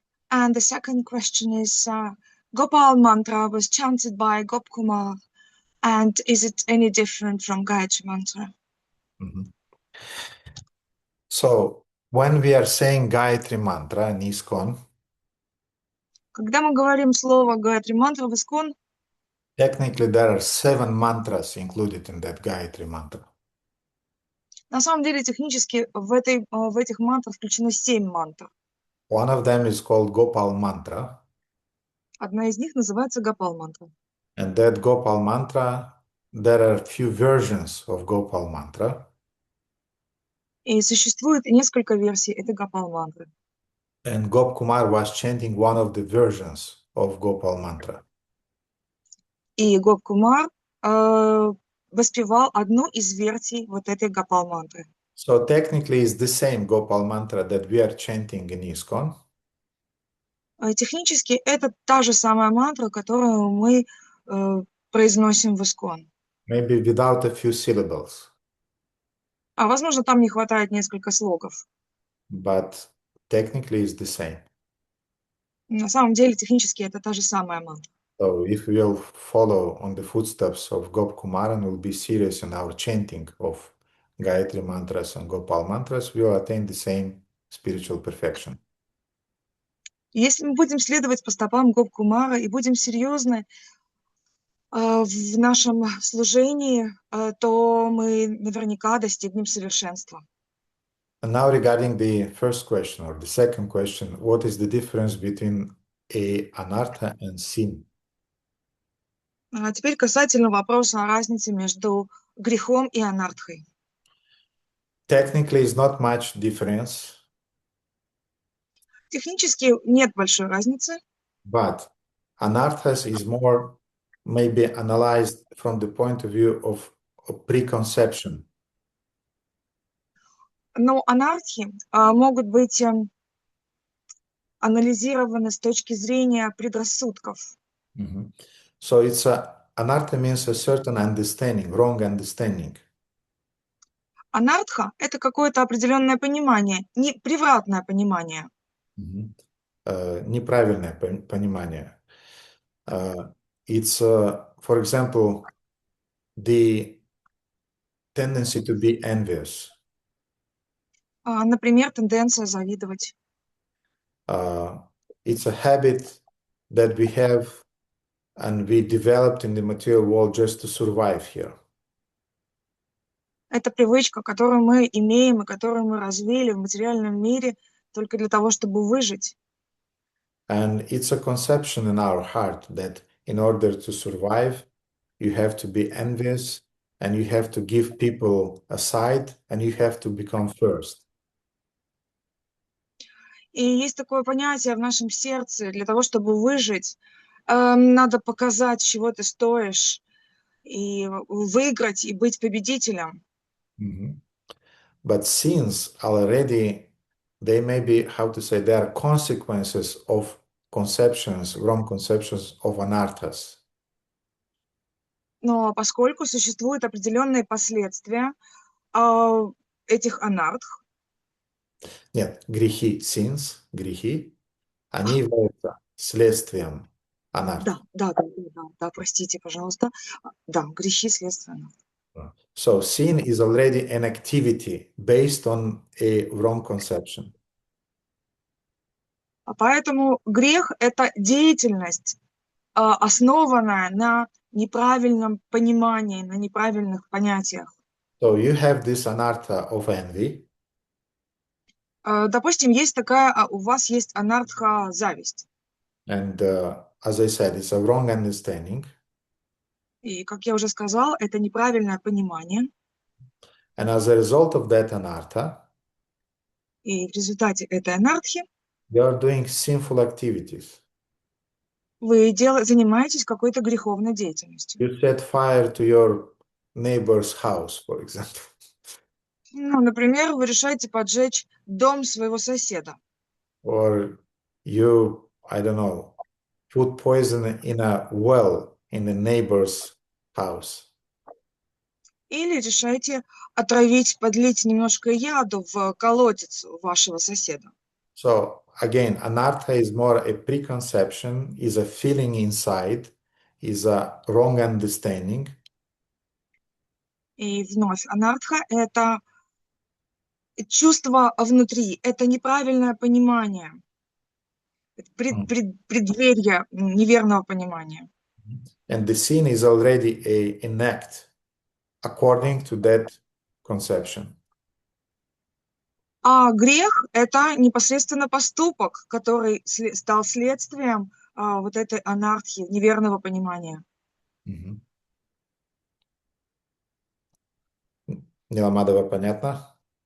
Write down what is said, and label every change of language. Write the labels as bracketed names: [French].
[English] And the second question is, Gopal mantra was chanted by Gopkumar, and is it any different from Gayatri mantra? So, when we are saying Gayatri mantra in ISKCON, [Russian] Когда мы говорим слово Гayatri mantra в ISKCON, [English] technically there are 7 mantras included in that Gayatri mantra. [Russian] на самом деле технически в этих мантрах включено 7 мантр. [English] One of them is called Gopal mantra. [Russian] Одна из них называется Гопал мантра. [English] And that Gopal mantra, there are a few versions of Gopal mantra. [Russian] И существует несколько версий этой Гопал мантры. [English] And Gopkumar was chanting one of the versions of Gopal mantra. [Russian] И Гопкумар воспевал одну из версий вот этой Гопал мантры. [English] So technically it's the same Gopal mantra that we are chanting in ISKCON. [Russian] Технически это та же самая мантра, которую мы произносим в ISKCON. [English] Maybe without a few syllables, [Russian] А возможно, там не хватает несколько слогов. [English] but technically it's the same. [Russian] На самом деле, технически это та же самая мантра. [English] So if we will follow on the footsteps of Gop Kumar and will be serious in our chanting of Gayatri mantras and Gopal mantras, we will attain the same spiritual perfection. [Russian] Если мы будем следовать по стопам Гоп-Кумара и будем серьезны в нашем служении, то мы наверняка достигнем совершенства. [English] And now regarding the first question or the second question, what is the difference between a anartha and sin? [Russian] А теперь касательно вопроса о разнице между грехом и анартхой. [English] Technically, it's not much difference, [Russian] Технически нет большой разницы, [English] but anarthas is more maybe analyzed from the point of view of preconception. [Russian] но анархи могут быть анализированы с точки зрения предрассудков. Mhm. [English] So anartha means a certain understanding, wrong understanding. [Russian] Анартха — это какое-то определенное понимание, превратное понимание. Неправильное понимание. [English] It's, for example, the tendency to be envious. [Russian] Например, тенденция завидовать. [English] It's a habit that we have and we developed in the material world just to survive here. [Russian] Это привычка, которую мы имеем и которую мы развили в материальном мире только для того, чтобы выжить. [English] And it's a conception in our heart that in order to survive, you have to be envious and you have to give people aside and you have to become first. [Russian] И есть такое понятие в нашем сердце: для того, чтобы выжить, надо показать, чего ты стоишь, и выиграть, и быть победителем. [English] But sins already, they may be, how to say, they are consequences of conceptions, wrong conceptions of anarthas. [Russian] Но поскольку существуют определенные последствия этих анартх, Нет, грехи, sins, грехи, они являются следствием анарх. Да, простите, пожалуйста. Да, грехи следствия анартх. [English] So sin is already an activity based on a wrong conception. [Russian] Поэтому грех — это деятельность, основанная на неправильном понимании, на неправильных понятиях. [English] So you have this anartha of envy. [Russian] Допустим, у вас есть анартха зависть. [English] And as I said, it's a wrong understanding. [Russian] И, как я уже сказал, это неправильное понимание. [English] And as a result of that anartha, [Russian] и в результате этой анартхи [English] you are doing sinful activities. [Russian] Вы занимаетесь какой-то греховной деятельностью. [English] You set fire to your neighbor's house, for example. [Russian] Ну, например, вы решаете поджечь дом своего соседа. [English] Or you, I don't know, put poison in a well in the neighbor's house. [Russian] Или решаете подлить немножко яду в колодец вашего соседа. [English] So again, anartha is more a preconception, is a feeling inside, is a wrong understanding. [Russian] И вновь, анартха — это чувство внутри, это неправильное понимание, преддверие неверного понимания. [English] And the sin is already an act according to that conception. [Russian] А грех — это непосредственно поступок, который стал следствием вот этой анархии, неверного понимания. Ниламадова, понятно?